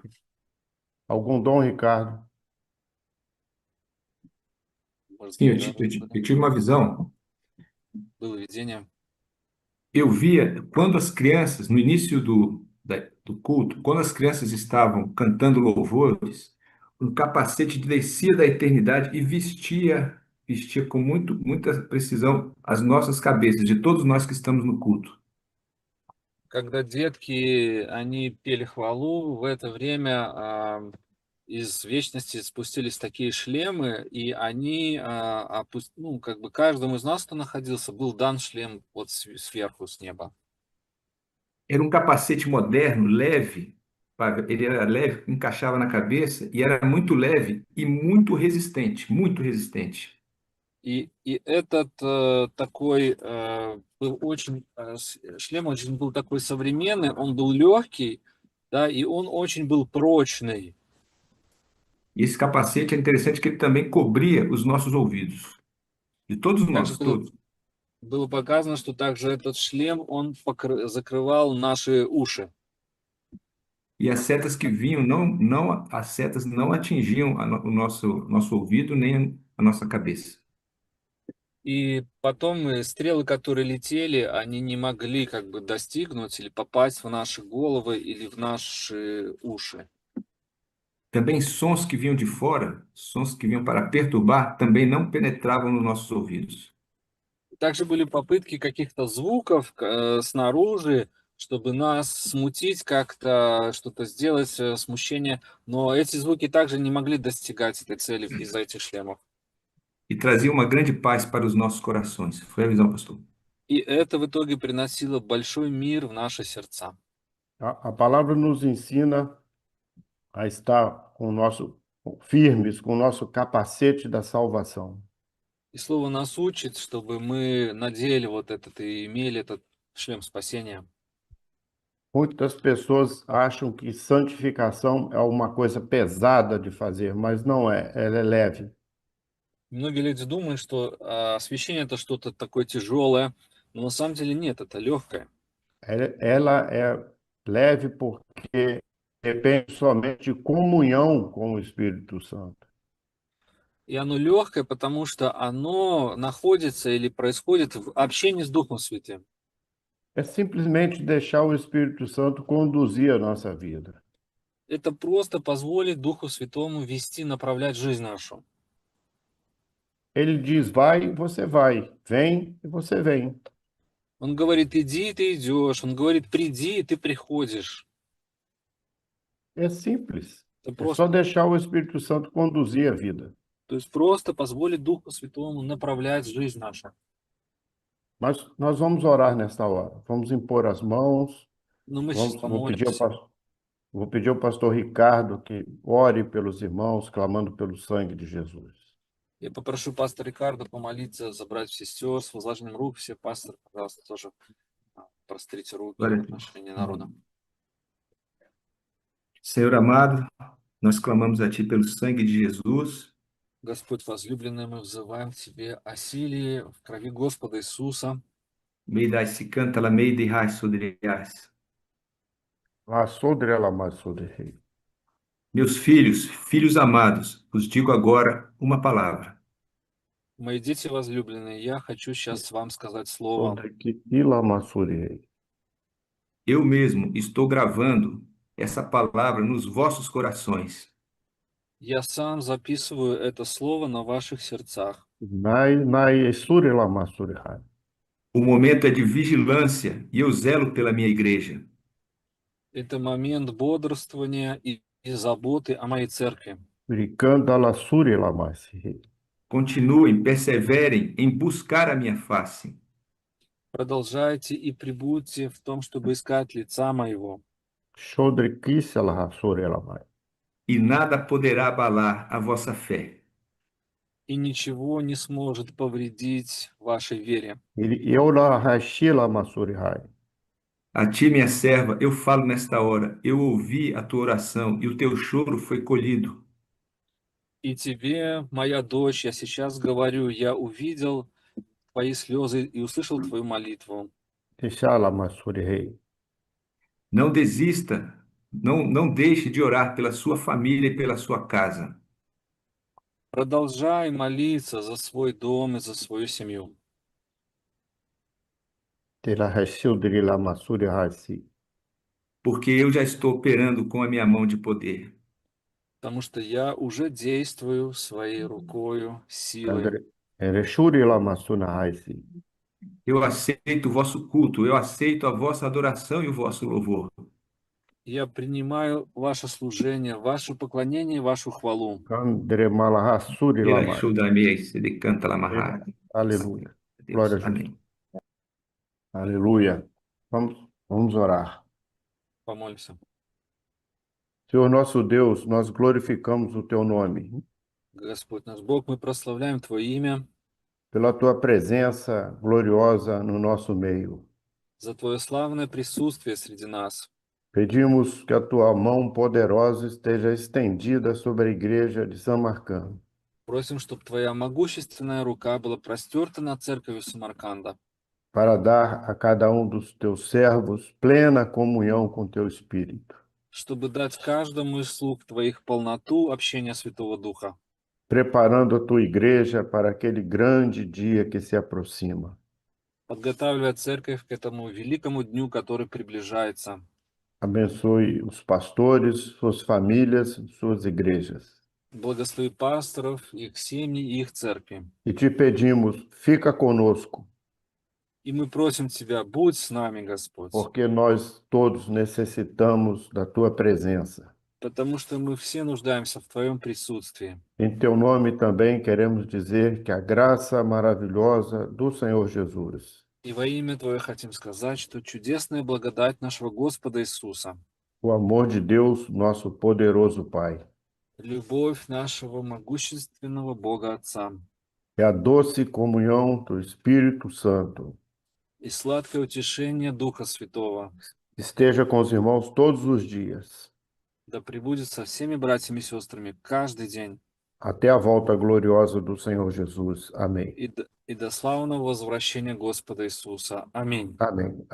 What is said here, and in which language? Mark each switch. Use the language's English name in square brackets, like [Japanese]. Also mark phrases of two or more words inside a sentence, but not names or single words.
[Portuguese] Algum dom, Ricardo? Sim, eu tive uma visão. [Russian] Было видение. [Portuguese] Eu via quando as crianças, no início do culto, quando as crianças estavam cantando louvores, um capacete descia da eternidade e vestia com muita precisão as nossas cabeças, de todos nós que estamos no culto. [Russian] Когда детки, они пели хвалу, в это время из вечности спустились такие шлемы, и они, ну, как бы каждому из нас, кто находился, был дан шлем вот сверху, с неба. [Portuguese] Era um capacete moderno, leve, ele era leve, encaixava na cabeça e era muito leve e muito resistente, muito resistente. [Russian] И этот такой был очень, шлем очень был такой современный, он был легкий, да, и он очень был прочный. [Portuguese] E esse capacete é interessante que ele também cobria os nossos ouvidos, de todos [Russian] Также [Portuguese] nós, todos. [Russian] было показано, что также этот шлем, он закрывал наши уши. [Portuguese] E as setas que vinham, as setas não atingiam o nosso ouvido nem a nossa cabeça. [Russian] И потом стрелы, которые летели, они не могли как бы достигнуть или попасть в наши головы или в наши уши. [Portuguese] Também sons que vinham de fora, sons que vinham para perturbar, também não penetravam nos nossos ouvidos. [Russian] Также были попытки каких-то звуков снаружи, чтобы нас смутить как-то, что-то сделать, смущение, но эти звуки также не могли достигать этой цели из-за этих шлемов. [Portuguese] E trazia uma grande paz para os nossos corações. Foi a visão, pastor. [Russian] И это в итоге приносило большой мир в наши сердца. [Portuguese] A palavra nos ensina a estar com o nosso firmes, com o nosso capacete da salvação. [Russian] И Слово нас учит, чтобы мы надели вот этот и имели этот шлем спасения. [Portuguese] Muitas pessoas acham que santificação é uma coisa pesada de fazer, mas não é, ela é leve. [Russian] Многие люди думают, что освящение это что-то такое тяжелое, но на самом деле нет, это легкое. [Portuguese] Ela é leve porque depende somente de comunhão com o Espírito Santo. [Russian] И оно легкое, потому что оно находится или происходит в общении с Духом Святым. [Portuguese] É simplesmente deixar o Espírito Santo conduzir a nossa vida. [Russian] Это просто позволит Духу Святому вести, направлять жизнь нашу. [Portuguese] Ele diz, vai, você vai. Vem, e você vem. [Russian] Он говорит, иди, ты идешь. Он говорит, приди, и ты приходишь. [Portuguese] É simples. [Russian] Это [Portuguese] É só [Russian] просто, [Portuguese] deixar o Espírito Santo conduzir a vida. [Russian] то есть просто позволить Духу Святому направлять жизнь нашу. [Portuguese] Mas nós vamos orar nesta hora. Vamos impor as mãos. [Russian] Но мы сейчас помолимся. [Portuguese] Vou pedir ao pastor Ricardo que ore pelos irmãos, clamando pelo sangue de Jesus. [Russian] Я попрошу пастора Рикардо помолиться за братьев и сестер с возложением рук. Все пасторы, пожалуйста, тоже прострите руки в [Portuguese] Glória a Deus. [Russian] отношении народа. [Portuguese] Senhor amado, nós clamamos a Ti pelo sangue de Jesus. [Russian] Господь возлюбленный, мы взываем к Тебе о силе в крови Господа Иисуса. Meidai se canta la meide rai sodrias. Lá sobre ela, mais sobre rei. [Portuguese] Meus filhos, filhos amados, vos digo agora uma palavra. [Russian] Мои дети возлюбленные, я хочу сейчас вам сказать слово. Sobre que ila masuri rei. [Portuguese] Eu mesmo estou gravando essa palavra nos vossos corações. [Russian] Я сам записываю это слово на ваших сердцах. Nai suri la masuri rei. [Portuguese] O momento é de vigilância e eu zelo pela minha igreja. [Russian] Это момент бодрствования и заботы о моей церкви. Bricanda la suri la masi rei. [Portuguese] Continuem, perseverem em buscar a minha face. [Russian] Продолжайте и пребудьте в том, чтобы искать лица моего. Shodri kisa la hasuri la mai. [Portuguese] E nada poderá abalar a vossa fé. [Russian] И nичего не сможет повредить вашей вере. Eu la hashi la masuri rei. [Portuguese] A ti, minha serva, eu falo nesta hora. Eu ouvi a tua oração e o teu choro foi colhido. [Russian] И тебе, моя дочь, я сейчас говорю, я увидел твои слезы и услышал твою молитву. Deixa la masuri rei. [Portuguese] Não desista, não deixe de orar pela sua família e pela sua casa. [Russian] Продолжай молиться за свой дом и за свою семью. Te la hashildri la masuri hasi. [Portuguese] Porque eu já estou operando com a minha mão de poder. [Russian] Потому что я уже действую своей рукою, силой. Ereshuri la masuna hasi. [Portuguese] Eu aceito o vosso culto, eu aceito a vossa adoração e o vosso louvor. [Russian] Я принимаю ваше служение, ваше поклонение, вашу хвалу. Kandre malahasuri Ela lamai. Shudamei, se de canta Lamahá. [Portuguese] Aleluia. Deus. Glória a Jesus. Amém. Aleluia. Vamos orar. [Russian] Помолимся. [Portuguese] Senhor nosso Deus, nós glorificamos o teu nome [Russian] Господь наш Бог, мы прославляем Твое имя [Portuguese] pela tua presença gloriosa no nosso meio. [Russian] за Твое славное присутствие среди нас. [Portuguese] Pedimos que a tua mão poderosa esteja estendida sobre a igreja de Samarcanda, [Russian] Просим, чтобы Твоя могущественная рука была простерта над церковью Самарканда, [Portuguese] para dar a cada um dos teus servos plena comunhão com teu Espírito, [Russian] чтобы дать каждому из слуг Твоих полноту общения Святого Духа, [Portuguese] preparando a tua igreja para aquele grande dia que se aproxima. [Russian] подготавливая церковь к этому великому дню, который приближается. [Portuguese] Abençoe os pastores, suas famílias, suas igrejas. [Russian] Благослови пасторов, их семьи и их церкви. [Portuguese] E te pedimos, fica conosco, [Russian] И мы просим Тебя, будь с нами, Господь, [Portuguese] porque nós todos necessitamos da tua presença. [Russian] потому что мы все нуждаемся в Твоем присутствии. [Portuguese] Em teu nome também queremos dizer que a graça maravilhosa do Senhor Jesus, [Russian] И во имя Твое хотим сказать, что чудесная благодать нашего Господа Иисуса, [Portuguese] o amor de Deus, nosso poderoso Pai, [Russian] любовь нашего могущественного Бога Отца [Portuguese] e a doce comunhão do Espírito Santo [Russian] и сладкое утешение Духа Святого [Portuguese] esteja com os irmãos todos os dias, [Russian] да пребудет со всеми братьями и сестрами каждый день [Portuguese] até a volta gloriosa do Senhor Jesus. Amém. [Russian] и до славного возвращения Господа Иисуса. Аминь. [Portuguese] Amém.